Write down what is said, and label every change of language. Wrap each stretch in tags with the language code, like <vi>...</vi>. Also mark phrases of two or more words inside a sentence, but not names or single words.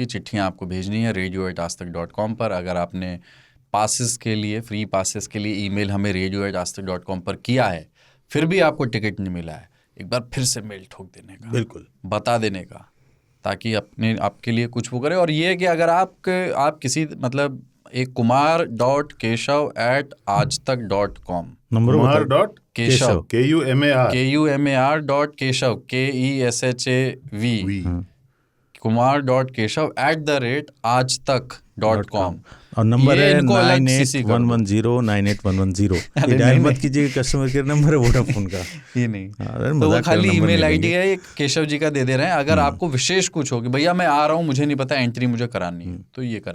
<hi>चिट्ठियाँ आपको भेजनी है radio@aajtak.com पर। अगर आपने पासेस के लिए,</hi> <en>free passes</en> <hi>के लिए ईमेल हमें radio@aajtak.com पर किया है, फिर भी आपको टिकट नहीं मिला है, एक बार फिर से मेल ठोक देने का, बिल्कुल बता देने का, ताकि आपके लिए कुछ वो करे। और ये है कि अगर आप किसी मतलब एक kumar.keshav@aajtak.com नंबर kumar.keshav kumar.keshav KESHAV kumar.keshav@aajtak.com और नंबर ये है इनको अलग CC कर दो। 9811098110। अरे ये डायल नहीं, मत कीजिए,</hi> <en>customer care number</en> <hi>है वोडाफोन का। ये नहीं, अरे तो वो मजाक खाली कर, नंबर ईमेल नहीं आईडी लेंगे। है, एक केशव जी का दे दे रहे हैं। अगर आपको विशेष कुछ हो कि भैया मैं आ रहा हूँ, मुझे नहीं पता, एंट्री मुझे करानी है, तो ये कराएंगे।</hi>